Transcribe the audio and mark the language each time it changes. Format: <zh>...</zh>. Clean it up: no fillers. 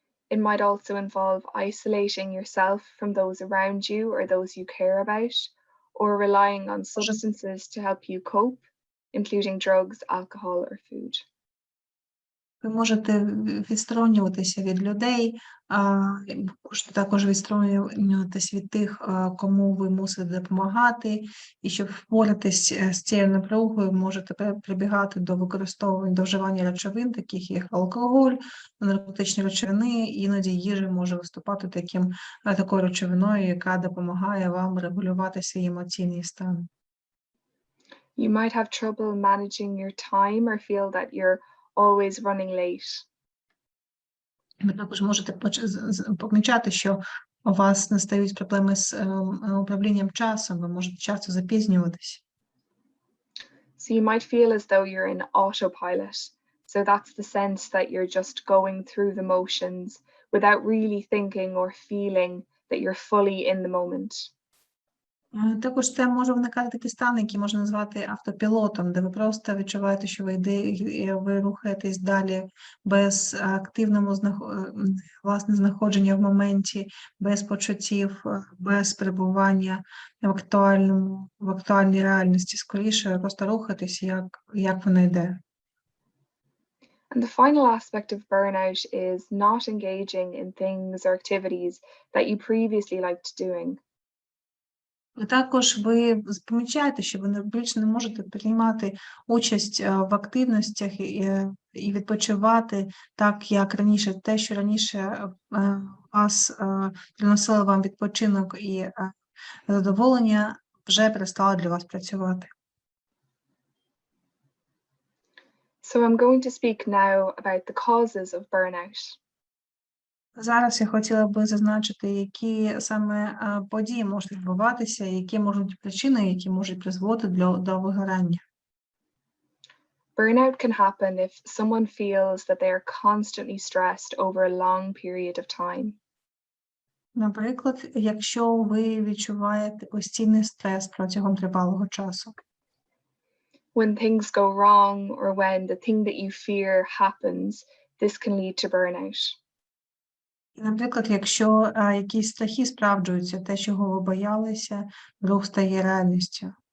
<en>It might also involve isolating yourself from those around you or those you care about, or relying on substances to help you cope, including drugs, alcohol, or food.</en> <uk>Ви можете відсторонюватися від людей, можете також відсторонюватися від тих, кому ви мусите допомагати, і щоб впоратись з цією напругою, можете прибігати до використовування, до вживання речовин, таких як алкоголь, наркотичні речовини, іноді їжа може виступати такою речовиною, яка допомагає вам регулювати свій емоційний стан.</uk> <en>You might have trouble managing your time or feel that you're always running late.</en> <uk>Ви також можете помічати, що у вас настають проблеми з управлінням часом, ви можете часто запізнюватись.</uk> <en>So you might feel as though you're in autopilot. So that's the sense that you're just going through the motions without really thinking or feeling that you're fully in the moment.</en> <uk>Також це може виникати такий стан, який можна назвати автопілотом, де ви просто відчуваєте, що ви рухаєтесь далі без активного власне знаходження в моменті, без почуттів, без перебування в актуальній реальності. Скоріше ви просто рухаєтесь, як воно йде.</uk> <en>And the final aspect of burnout is not engaging in things or activities that you previously liked doing.</en> <uk>Також ви помічаєте, що ви більш не можете приймати участь в активностях і відпочивати так, як раніше. Те, що раніше вас приносило вам відпочинок і задоволення, вже перестало для вас працювати.</uk> <en>So I'm going to speak now about the causes of burnout.</en> <uk>Зараз я хотіла би зазначити, які саме події можуть відбуватися, які можуть бути причини, які можуть призводити до вигорання.</uk> <en>Burnout can happen if someone feels that they are constantly stressed over a long period of time.</en> <uk>Наприклад, якщо ви відчуваєте постійний стрес протягом тривалого часу.</uk> <en>When things go wrong or when the thing that you fear happens, this can lead to burnout.</en> <uk>Наприклад, якщо якісь страхи справджуються, те, чого ви боялися, вдруг стає реальністю.</uk>